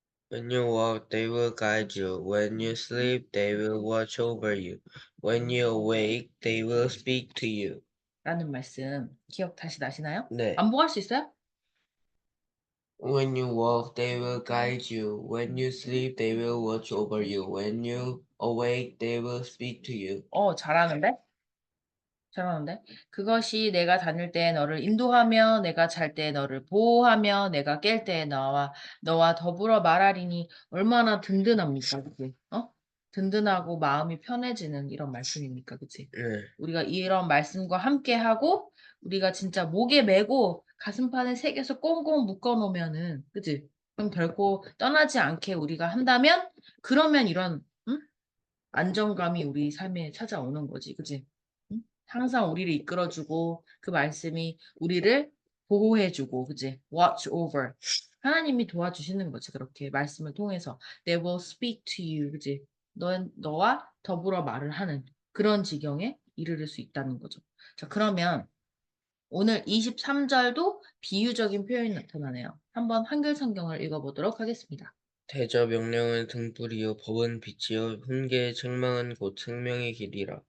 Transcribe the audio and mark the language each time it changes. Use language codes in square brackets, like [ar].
[en] When you walk, they will guide you. When you sleep, they will watch over you. When you awake, they will speak to you. [ko] 라는 말씀 기억 다시 나시나요? 네. 반복할 수 있어요? [en] When you walk, they will guide you. When you sleep, they will watch over you. When you awake, they will speak to you. [ko] 잘하는데? 잘하는데? 그것이 내가 다닐 때 너를 인도하며 내가 잘 때 너를 보호하며 내가 깰 때 너와 더불어 말하리니 얼마나 든든합니까? 그치? 든든하고 마음이 편해지는 이런 말씀입니까? 그치? 네, 우리가 이런 말씀과 함께 하고 우리가 진짜 목에 메고 가슴판에 새겨서 꽁꽁 묶어 놓으면은 그치? 그럼 결코 떠나지 않게 우리가 한다면 그러면 이런 응? 안정감이 우리 삶에 찾아오는 거지. 그치? 응? 항상 우리를 이끌어주고 그 말씀이 우리를 보호해주고 그치? [en] Watch over. [ko] 하나님이 도와주시는 거지. [en] 그렇게 말씀을 통해서 They will speak to you. [ko] 그치? 너와 더불어 말을 하는 그런 지경에 이르를 수 있다는 거죠. 자, 그러면 오늘 23절도 비유적인 표현이 나타나네요. 한번 한글 성경을 읽어보도록 하겠습니다. 대저 명령은 등불이요 법은 빛이요 훈계의 책망은 곧 생명의 길이라.